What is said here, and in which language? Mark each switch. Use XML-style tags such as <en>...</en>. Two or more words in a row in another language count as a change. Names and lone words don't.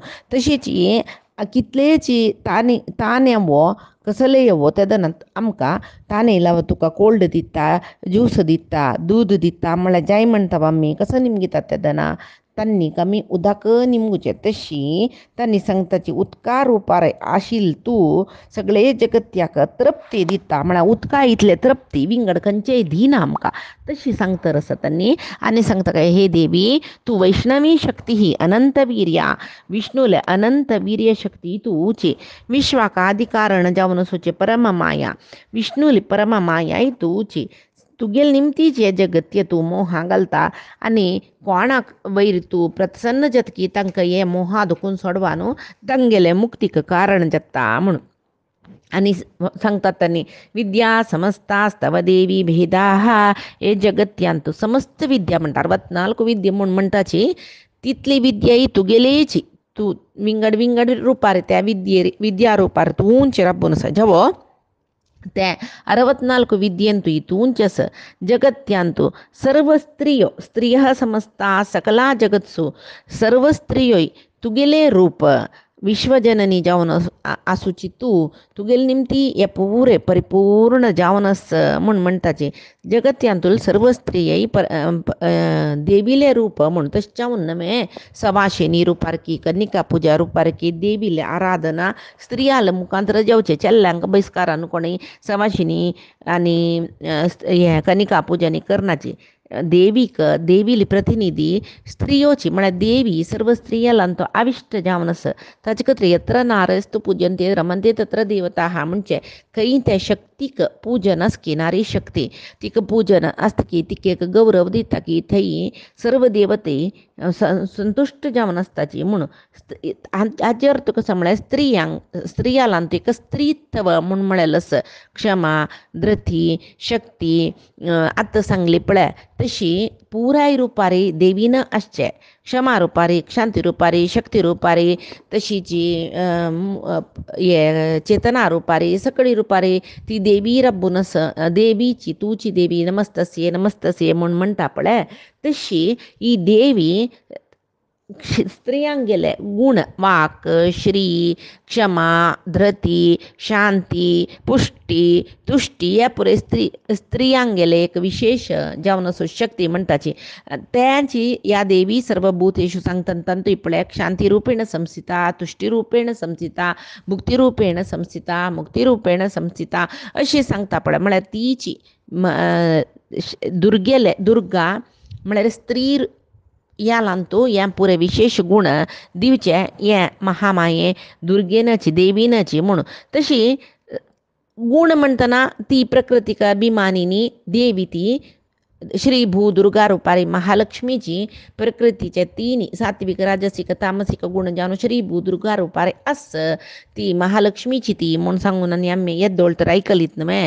<kok>तशीच कितलेच ताण येवो कसले येवो तेदनात आमकां ताण येयला तुका कोल्ड दिता, ज्यूस दिता, दूध दिता म्हळ्यार जाय म्हणटा आमी कसं निमगितात तेदना तांणी आमी उदक निमगुचें. तशी तांणी सांगताची उदका रुपार आशिल तूं सगळे जगत्याक तृप्ती दिता म्हळ्यार उदका इतले तृप्ती विंगड खंयचेय दिना आमकां. तशी सांगतर आसा तांणी. आनी सांगता काय हे देवी तूं वैष्णवी शक्ती ही अनंत वीर्या. विष्णूले अनंत वीर्य शक्ती तूची. विश्वाक आदि कारण जावन आसूचे परम माया. विष्णूली परम मायाय तूची. तुगेल निमतीच हे जगत्य तूं मोहा घालता आनी कोणाक वयर तूं प्रसन्न जातकी तांकां हे मोहा दुखून सोडवा न्हू तांगेले मुक्तीक कारण जाता म्हणून. आनी सांगतात तांणी</kok> <sa>विद्या समस्तास्तव देवी भेदाः.</sa> <kok>हे जगत्यान तूं समस्त विद्या म्हणटा 64 विद्या म्हूण म्हणटाची तितली विद्या तुगेलेची. तूं विंगड रुपार त्या विद्या रुपार तूंच राबून आसा. जेवो ते 64 विद्येन तूं हितूंच आस. जगत्यान तूं</kok> <sa>सर्व स्त्रियः समस्ता सकला जगत्सु</sa> <kok>सर्व स्त्रियोय तुगेले रूप विश्वजननी जावन आसूची तूं तुगेल निमती हे पुरे परिपूर्ण जावन आस म्हूण म्हणटाची. जगत्यान तुला सर्व स्त्रियय देवीले रूप म्हूण तशें जावन नमे सवाशिनी रुपारकी, कनिका पुजा रुपारकी देवीले आराधना स्त्रियाल मुखांतर जावचे. चेल्ल्यांक बहिस्कारान कोणी सवाशिनी आनी हे कनिका पुजानी करनाची. देवीली प्रतिनिधी स्त्रियोची म्हळ्यार देवी सर्व स्त्रियालां तो आविश्ट जावन आसा. ताचे खातीर</kok> <sa>यत्र नारस्तु पूजन्ते रमन्ते तत्र देवताः</sa> <kok>म्हणजे खंय त्या शक्तीक पूजन आसकी नारी शक्ती तिका पूजन आसता की तिका एक गौरव दिता की थंय सर्व देवते संतुश्ट जावन आसताची म्हणून. हाचे अर्थ कसो म्हळ्यार स्त्रियालां एक स्त्रीत्व म्हूण म्हळेलें आसा. क्षमा, धृती, शक्ती आतां सांगली पळय तशी पुराय रुपारी देवीन आसचें. क्षमा रुपारी, शांती रुपारी, शक्ती रुपारी तशीच हे चेतना रुपारी सकळी रुपारी ती देवी रब्बून आसा. देवीची तुची देवी नमस्तस्ये म्हूण म्हणटा पळय तशी ही देवी स्त्रियांगेले गुण वाक, श्री, क्षमा, धृती, शांती, पुष्टी, तुष्टी हे पुरे स्त्रियांगेले एक विशेष जावन असो शक्ती म्हणटाची. त्यांची</kok> <sa>या देवी सर्वभूतेषु</sa> <kok>सांगतंतंतु पळय</kok> <sa>शांती रूपेण संस्थिता, तुष्टी रूपेण संस्थिता, भुक्ती रूपेण संस्थिता, मुक्ती रूपेण संस्थिता</sa> <kok>अशी सांगता पळय. म्हळ्यार तीची दुर्गा म्हळ्यार स्त्री यालांतू हे पुरे विशेष गुण दिवचे हे महामाये दुर्गेनची देवीनची म्हणून. तशी गुण म्हणटना ती प्रकृतीक अभिमानिनी देवी ती श्री भू दुर्गा रुपारी महालक्ष्मीची प्रकृतीचे 3 सात्विक राजसिक तामसिक गुण जावन श्री भू दुर्गा रुपारी आस ती महालक्ष्मीची ती म्हणून सांगून आनी आमी येद्दोळ तर आयकलीत न्हय.</kok>